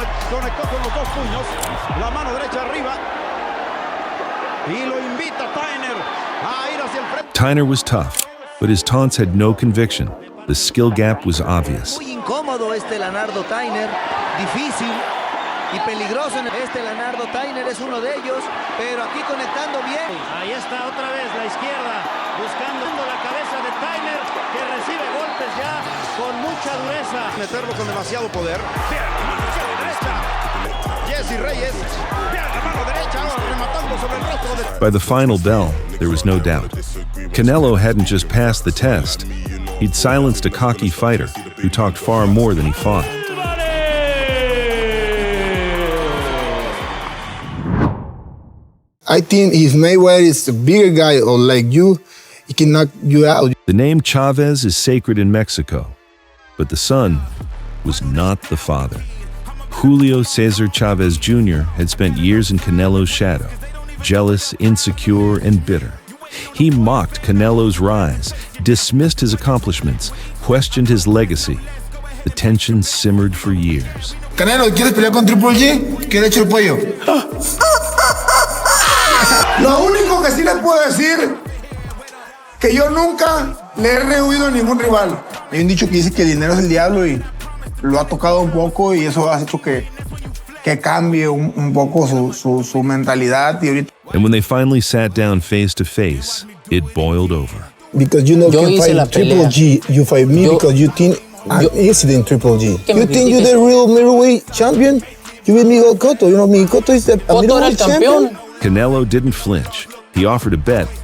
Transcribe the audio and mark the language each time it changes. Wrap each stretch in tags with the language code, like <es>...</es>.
<es>Conectó con los dos puños, la mano derecha arriba y lo invita Tyner a ir hacia el frente.</es> <en>Tyner was tough, but his taunts had no conviction. The skill gap was obvious.</en> <es>Muy incómodo este Lanardo Tyner, difícil y peligroso. Este Lanardo Tyner es uno de ellos, pero aquí conectando bien. Ahí está otra vez la izquierda, buscando la cabeza de Tyner, que recibe golpes ya con mucha dureza. Meterlo con demasiado poder. Bien, la mano derecha. Jesse Reyes. Bien, la mano derecha, ahora rematando sobre el rostro de...</es> <en>By the final bell, there was no doubt. Canelo hadn't just passed the test. He'd silenced a cocky fighter who talked far more than he fought. I think if Mayweather is a bigger guy or like you, he can knock you out. The name Chavez is sacred in Mexico, but the son was not the father. Julio Cesar Chavez Jr. had spent years in Canelo's shadow, jealous, insecure, and bitter. He mocked Canelo's rise, dismissed his accomplishments, questioned his legacy. The tension simmered for years.</en> <es>Canelo, ¿quieres pelear con Triple G? ¿Quieres echar el pollo? Lo único que sí les puedo decir, que yo nunca le he rehuido a ningún rival. Hay un dicho que dice que el dinero es el diablo y lo ha tocado un poco y eso ha hecho que cambie un poco su mentalidad. Y ahorita...</es> <en>And when they finally sat down face to face, it boiled over. Because you know, you fight Triple G, you fight me because you think I'm easy than Triple G. You think you're the real middleweight champion? You with Miguel Cotto. You know, Miguel Cotto is the middleweight champion. Canelo didn't flinch. He offered a bet.</en>